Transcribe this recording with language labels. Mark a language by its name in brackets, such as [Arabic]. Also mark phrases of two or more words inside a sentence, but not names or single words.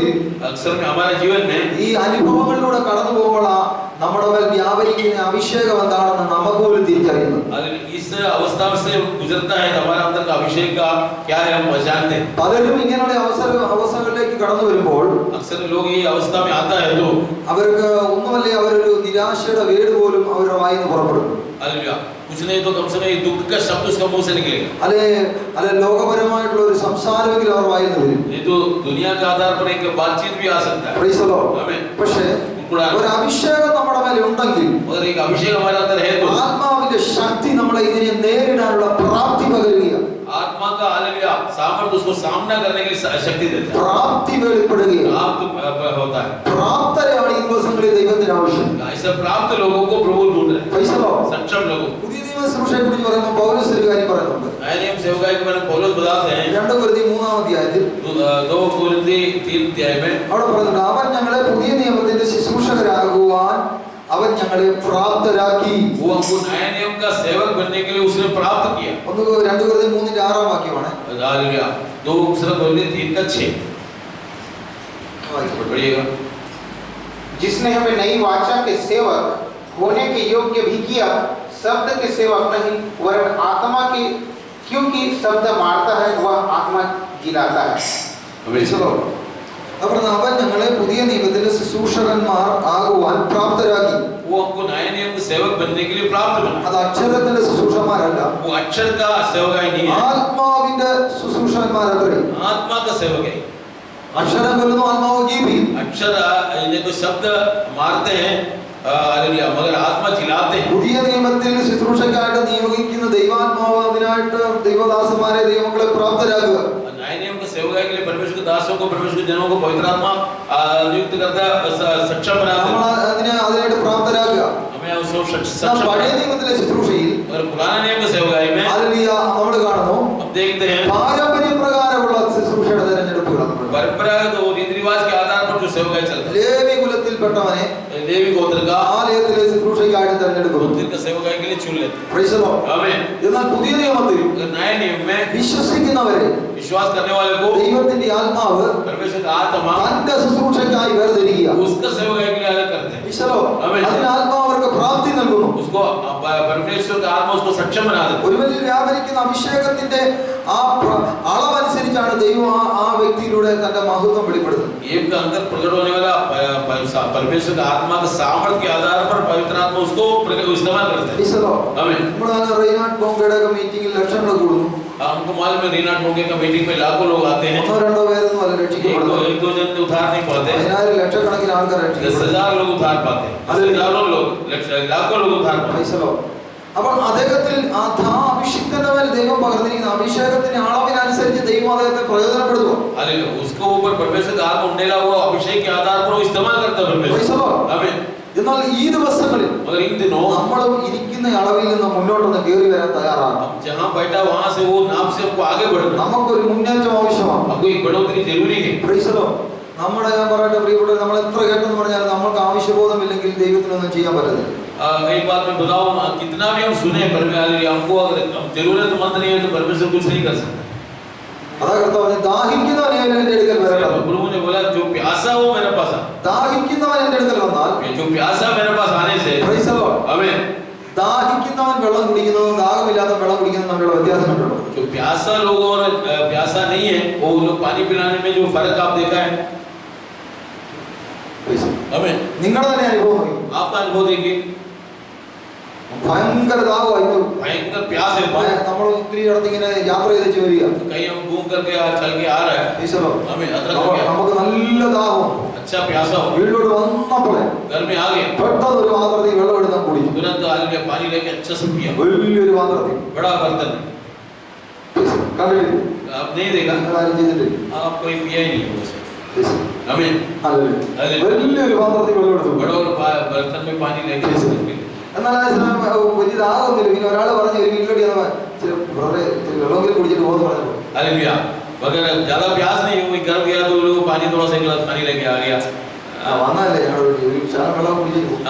[Hindi] अक्सर में हमारे जीवन में [Malayalam] ഈ അനുഭവങ്ങളിലൂടെ കടന്നു പോകുമ്പോഴാ നമ്മുടെ മേൽ വ്യാപരിക്കുന്ന അഭിഷേകം എന്താണെന്ന് നമുക്ക് പോലും തിരിച്ചറിയുന്നത്. [Hindi] इस अवस्था से गुजरता है तो हमारा अंदर का अभिषेक का क्या है हम पहचानते हैं. [Malayalam] പലരും ഇങ്ങനെയുള്ള അവസ്ഥകളിലേക്ക് കടന്നു വരുമ്പോൾ [Hindi] अक्सर लोग ये अवस्था में आता है तो [Malayalam] അവർക്ക് ഒന്നുമല്ലേ അവരൊരു നിരാശയുടെ വേട് പോലും അവരുടെ വായിൽ നിന്ന് പുറപ്പെടും. [Hindi] हालेलुया. कुछ नहीं तो कम से कम दुख का शब्द उसका मुंह से निकलेगा. [Malayalam] അല്ലെ ലോകപരമായിട്ടുള്ള ഒരു സംസാരമെങ്കിലും അവർ വായിൽ നിന്ന് വരും. [Hindi] ये तो दुनिया के आधार पर एक बातचीत भी आ सकता है. [English] Praise the Lord. [Hindi] आमीन. [Malayalam] പക്ഷേ ഒരു അഭിഷേകം നമ്മുടെ മേൽ ഉണ്ടെങ്കിൽ, [Hindi] अगर एक अभिषेक हमारे अंदर है तो [Malayalam] ആത്മാവിന്റെ ശക്തി നമ്മളെ ഇതിനെ നേരിടാനുള്ള പ്രാപ്തി പകരുകയാണ്. [Hindi] आत्मा का हालेलुया सामर्थ्य उसको सामना करने के लिए शक्ति देता है. [Malayalam] പ്രാപ്തി വെളിപ്പെടുകയാണ്. [Hindi] प्राप्त होता है. [Malayalam] പ്രാപ്തരെയാണ് ഈ ദിവസങ്ങളിൽ ദൈവത്തിന് ആവശ്യം. [Hindi] ऐसे प्राप्त लोगों को प्रभु ढूंढ रहे हैं. [English] Praise the Lord. [Hindi] सक्षम लोगों. [Malayalam] പുതിയ നിയമ ശുശ്രൂഷയെ കുറിച്ച് പറയുമ്പോൾ പൗലോസ് ഒരു കാര്യം പറയുന്നുണ്ട്. [Hindi] नए नियम सेवकाई के बारे में पौलुस बताते हैं [Malayalam] 2 കൊരിന്ത്യർ 3-ാം അധ്യായത്തിൽ [Hindi] 2 कोरिन्थी 3 अध्याय में [Malayalam] അവിടെ പറയുന്നുണ്ട്, അവൻ ഞങ്ങളെ പുതിയ നിയമത്തിന്റെ ശുശ്രൂഷകരാകുവാൻ അവൻ ഞങ്ങളെ പ്രാപ്തരാക്കി. [Hindi] वो हमको नए नियम का सेवक बनने के लिए उसने प्राप्त किया. [Malayalam] 2 കൊരിന്ത്യർ 3-ന്റെ 6-ാം വാക്യമാണ്. [Hindi] हालेलुया. 2 कोरिन्थी 3 का 6 पढ़िएगा. जिसने हमें नई वाचा के सेवक होने के योग्य भी किया, शब्द के सेवक नहीं वरन आत्मा के, क्योंकि शब्द मारता है वह आत्मा जिलाता है. [Malayalam] അപ്പോൾ അവൻ ഞങ്ങളെ പുതിയ നിയമത്തിന്റെ ശുശ്രൂഷകന്മാർ ആകുവാൻ പ്രാപ്തരാക്കി. [Hindi] वो हमको नए नियम के सेवक बनने के लिए प्राप्त बना. [Malayalam] അത് അക്ഷരത്തിന്റെ ശുശ്രൂഷന്മാരല്ല, [Hindi] वो अक्षर का सेवक ही नहीं है, [Malayalam] ആത്മാവിന്റെ ശുശ്രൂഷന്മാരത്രേ. [Hindi] आत्मा का सेवक है. [Malayalam] അക്ഷരം കൊല്ലുന്നു, ആത്മാവ് ജീവിക്കും. [Hindi] अक्षर इन्हें तो शब्द मारते हैं हालेलुया, मगर आत्मा जिलाते हैं. [Malayalam] പുതിയ നിയമത്തിൽ ശുശ്രൂഷയ്ക്കായിട്ട് നിയോഗിക്കുന്ന ദൈവാത്മാവ് അതിനായിട്ട് ദൈവദാസന്മാരെ ദൈവമക്കളെ പ്രാപ്തരാക്കുക. [Hindi] नए नियम के सेवकाई के लिए परमेश्वर के दासों को, परमेश्वर के जनों को पवित्र आत्मा नियुक्त करता है, सक्षम बनाता है. [Malayalam] നമ്മൾ അതിനായിട്ട് പ്രാപ്തരാക്കുക. [Hindi] हमें उसको [Malayalam] പഴയ [Hindi] सक्षम. [Malayalam] നിയമത്തിലെ ശുശ്രൂഷയിൽ [Hindi] अगर पुराने नियम के सेवकाई में [Malayalam] ഹല്ലേലൂയ നമ്മൾ കാണുന്നു [Hindi] हम देखते हैं [Malayalam] പാരമ്പര്യപ്രകാരമുള്ള ശുശ്രൂഷയുടെ തെരഞ്ഞെടുപ്പുകൾ. [Hindi] परंपरागत और रीति रिवाज के आधार पर जो सेवकाई चलता है. [Malayalam] ലേവി കുലത്തിൽപ്പെട്ടവനെ [Hindi] लेवी गोत्र का [Malayalam] ആലയത്തിലെ ശുശ്രൂഷയ്ക്കായിട്ട് തെരഞ്ഞെടുക്കുന്നു. [Hindi] मंदिर का सेवकाई के लिए चुन लेते हैं. [English] Praise the Lord. [Hindi] आमीन. [Malayalam] എന്നാൽ പുതിയ നിയമത്തിൽ [Hindi] अगर नए नियम में [Malayalam] വിശ്വസിക്കുന്നവരെ [Hindi] विश्वास करने वाले को [Malayalam] ദൈവത്തിന്റെ ആത്മാവ് [Hindi] परमेश्वर का आत्मा [Malayalam] തന്റെ ശുശ്രൂഷയ്ക്കായി വേർതിരിക്കുക. [Hindi] उसका सेवकाई के लिए अलग करते हैं. [Malayalam] ഈശോ ആമേൻ. അതിന് ആത്മാവ് അവർക്ക് പ്രാപ്തി നൽകുന്നു. [Hindi] उसको परमेश्वर का आत्मा उसको सक्षम बना देता है. [Malayalam] ഒരുവനിൽ വ്യാപരിക്കുന്ന അഭിഷേകത്തിന്റെ ആ അളവനുസരിച്ചാണ് ദൈവം ആ വ്യക്തിയിലൂടെ തന്റെ മഹത്വം വെളിപ്പെടുത്തുന്നത്. [Hindi] एक का अंदर प्रकट होने वाला परमेश्वर का आत्मा के सामर्थ्य के आधार पर पवित्र आत्मा उसको इस्तेमाल करते हैं. आमीन. [Malayalam] നമ്മൾ റീനാട്ട് ബോംബെയുടെ മീറ്റിംഗിൽ ലക്ഷങ്ങൾ കൂടുന്നു. [Hindi] हमको मालूम है रीनाट बोंगे का मीटिंग में लाखों लोग आते हैं. [Malayalam] ഒന്നോ രണ്ടോ പേരൊന്നും അല്ല രക്ഷിക്കപ്പെടുന്നത്. [Hindi] एक दो जन उधार नहीं पाते. [Malayalam] 10,000 ലക്ഷക്കണക്കിന് ആൾക്കാർ രക്ഷിക്കപ്പെടുന്നു. [Hindi] 10,000 लोग उधार पाते हैं. हजारों लोग लाखों लोग उधार पाते हैं. [Malayalam] അപ്പോൾ അദ്ദേഹത്തിൽ ആ അഭിഷിക്തന്റെ മേൽ ദൈവം പകർന്നിരിക്കുന്ന അഭിഷേകത്തിന്റെ അളവിനനുസരിച്ച് ദൈവം അദ്ദേഹത്തെ പ്രയോജനപ്പെടുത്തുക. [Hindi] हालेलुया. उसके ऊपर परमेश्वर का आत्मा उंडेला हुआ अभिषेक के आधार पर वो इस्तेमाल करता है परमेश्वर. आमीन. [Malayalam] എന്നാൽ ഈ ദിവസങ്ങളിൽ [Hindi] मगर इन दिनों [Malayalam] നമ്മളും ഇരിക്കുന്ന അളവിൽ നിന്ന് മുന്നോട്ടൊന്ന് കയറി വരാൻ തയ്യാറാണ്. [Hindi] जहां बैठा वहां से वो नाम से हमको आगे बढ़ना. [Malayalam] നമുക്കൊരു മുന്നേറ്റം ആവശ്യമാണ്. [Hindi] हमको एक बढ़ोतरी जरूरी है. [English] Praise the Lord. [Malayalam] നമ്മുടെ ഞാൻ പറയട്ടെ പ്രിയപ്പെട്ടവരെ, നമ്മൾ എത്ര കേട്ടെന്ന് പറഞ്ഞാൽ നമ്മൾക്ക് ആവശ്യബോധമില്ലെങ്കിൽ ദൈവത്തിനൊന്നും ചെയ്യാൻ പറ്റത്തില്ല. [Hindi] एक बात मैं बताऊं, कितना भी हम सुने परमेश्वर हमको अगर जरूरतमंद नहीं है तो परमेश्वर कुछ नहीं कर सकता. [Malayalam] അതാ കർത്താവ് പറഞ്ഞു, ദാഹിക്കുന്നവൻ എൻ്റെ അടുക്കൽ വരണം. [Hindi] प्रभु ने बोला जो प्यासा हो मेरे पास आ. [Malayalam] ദാഹിക്കുന്നവൻ എൻ്റെ അടുക്കൽ വന്നാൽ [Hindi] जो प्यासा मेरे पास आने से. [English] Praise the Lord. [Hindi] आमीन. [Malayalam] ദാഹിക്കുന്നവൻ വെള്ളം കുടിക്കുന്നതും ദാഹമില്ലാത്തവൻ വെള്ളം കുടിക്കുന്നതും തമ്മിലുള്ള വ്യത്യാസം ഉണ്ടല്ലോ. [Hindi] जो प्यासा लोग और प्यासा नहीं है वो लोग पानी पिलाने में जो फर्क आप देखा है. आमीन. [Malayalam] നിങ്ങളുടെ തന്നെ അനുഭവം നോക്കി. [Hindi] आपका अनुभव देखिए. [Malayalam] ഭയങ്കര ദാഹമായിരുന്നു. [Hindi] भयंकर प्यास है. [Malayalam] നമ്മൾ ഒത്തിരി ഇടത്ത് ഇങ്ങനെ യാത്ര ചെയ്ത് വരിക. [Hindi] कहीं हम घूम करके चल के आ रहे हैं. आमीन. [Malayalam] നമുക്ക് നല്ല ദാഹം. [Hindi] अच्छा प्यासा हो. [Malayalam] വീട്ടിലോട്ട് വന്നപ്പോഴേ [Hindi] घर में आ गए. [Malayalam] പെട്ടെന്ന് ഒരു പാത്രത്തിൽ വെള്ളം എടുത്ത് കുടിച്ചു. [Hindi] तुरंत आलू पानी लेके अच्छा से पिया. [Malayalam] വലിയൊരു പാത്രത്തിൽ. [Hindi] बड़ा बर्तन. [Malayalam] കണ്ടില്ലേ? [Hindi] आप नहीं देखा. [Malayalam] ആരും ചെയ്തിട്ടില്ല. [Hindi] आप कोई पिया ही नहीं हो उसे. आमीन. [Malayalam] വലിയൊരു പാത്രത്തിൽ വെള്ളം എടുത്തു. [Hindi] बड़ा बर्तन में पानी लेके [Malayalam] എന്നാൽ വലിയ ദാഹമൊന്നുമില്ല. പിന്നെ ഒരാൾ പറഞ്ഞു ഒരു വീട്ടിലോട്ട് വെള്ളമെങ്കിലും കുടിച്ചിട്ട് പോകുന്നു പറഞ്ഞു. [Hindi] हालेलुया. मगर ज्यादा प्यास नहीं हुई, घर गया तो लोग पानी थोड़ा सा गिलास पानी लेके आ गया. [Malayalam] വന്നല്ലേ ഞങ്ങൾ ഒരു ശാലം വെള്ളം കുടിച്ചിട്ട് പോകും.